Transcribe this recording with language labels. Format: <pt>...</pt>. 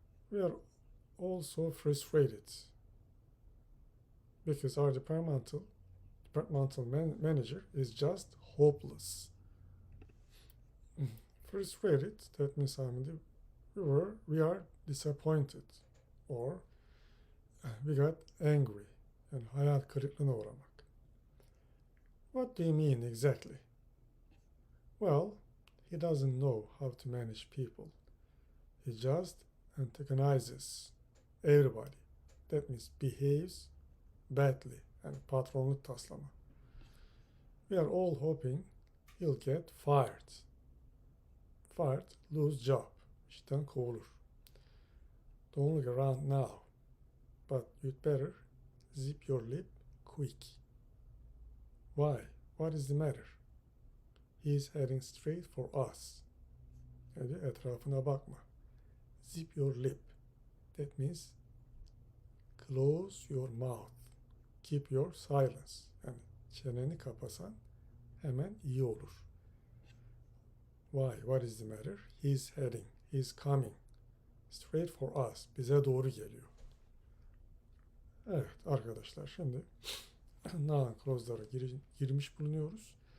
<en>We are also frustrated because our departmental manager is just hopeless. Frustrated, that means we are disappointed or we got angry.</en> <tr>Yani hayal kırıklığına uğramak.</tr> <en>What do you mean exactly? Well, he doesn't know how to manage people. He just antagonizes everybody. That means behaves badly.</en> <tr>Yani patronluk taslama.</tr> <en>We are all hoping he'll get fired. Fired, lose job.</en> <tr>İşten kovulur.</tr> <en>Don't look around now. But you'd better zip your lip quick. Why? What is the matter? He's heading straight for us.</en> <tr>Yani etrafına bakma.</tr> <en>Zip your lip. That means close your mouth. Keep your silence.</en> <tr>Yani çeneni kapasan hemen iyi olur.</tr> <en>Why? What is the matter? He's heading. He's coming. Straight for us.</en> <tr>Bize doğru geliyor. Evet arkadaşlar, şimdi noun clause'lara girmiş bulunuyoruz.</tr>